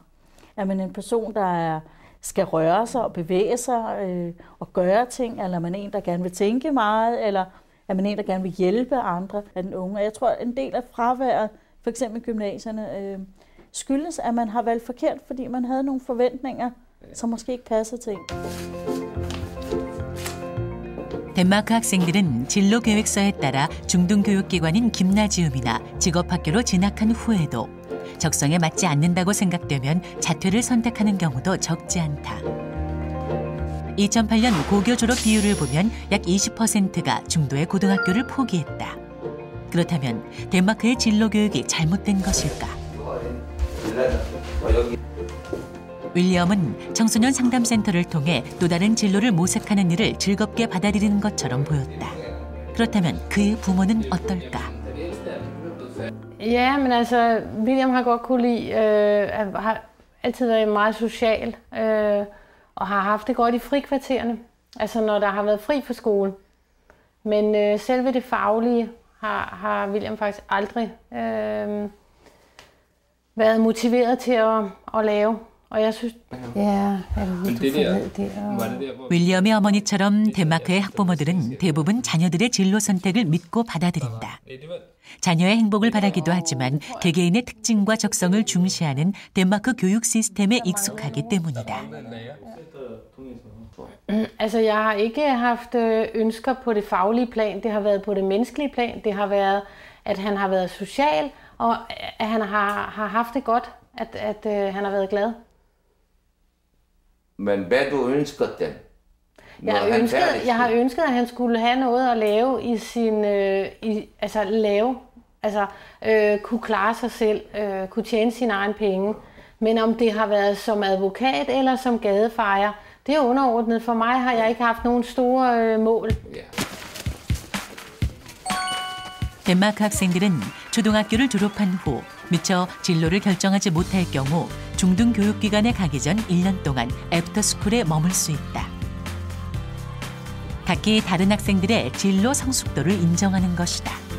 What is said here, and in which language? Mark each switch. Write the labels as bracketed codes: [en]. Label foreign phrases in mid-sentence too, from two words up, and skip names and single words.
[da] Er man en person, der skal røre sig og bevæge sig og gøre ting, eller er man en, der gerne vil tænke meget, eller er man en, der gerne vil hjælpe andre af den unge? Og jeg tror, at en del af fraværet, for eksempel gymnasierne, skyldes, at man har valgt forkert, fordi man havde nogle forventninger, som måske ikke passer til. [ko] 덴마크 학생들은 진로 계획서에 따라 중등교육기관인 김나지움이나 직업학교로 진학한 후에도 적성에 맞지 않는다고 생각되면 자퇴를 선택하는 경우도 적지 않다. 2008년 고교 졸업 비율을 보면 약 20%가 중도의 고등학교를 포기했다. 그렇다면 덴마크의 진로 교육이 잘못된 것일까? 윌리엄은 청소년 상담센터를 통해 또 다른 진로를 모색하는 일을 즐겁게 받아들이는 것처럼 보였다. 그렇다면 그의 부모는 어떨까? [da] Ja, men altså, William har godt kunne lide, har altid været meget social, og har haft det godt i frikvartererne, altså når der har været fri for skole. Men selve det faglige har William faktisk aldrig været motiveret til at lave. Og jeg synes, [ko] 윌리엄의 어머니처럼 덴마크의 학부모들은 대부분 자녀들의 진로 선택을 믿고 받아들인다. 자녀의 행복을 바라기도 하지만 개개인의 특징과 적성을 중시하는 덴마크 교육 시스템에 익숙하기 때문이다. [da] Altså, jeg har ikke haft ønsker på det faglige plan. Det har været på det menneskelige plan. Det har været, at han har været social, og at han har haft det godt, at han har været glad. Men hvad du ønsker dem? Jeg har ønsket, at han skulle have noget at lave i sin... kunne klare sig selv, kunne tjene sine egne penge. Men om det har været som advokat eller som gadefejer, det er underordnet. For mig har jeg ikke haft nogen store mål. [ko] 덴마크 학생들은 초등학교를 졸업한 후 미처 진로를 결정하지 못할 경우 중등교육기관에 가기 전 1년 동안 애프터스쿨에 머물 수 있다. 각기 다른 학생들의 진로 성숙도를 인정하는 것이다.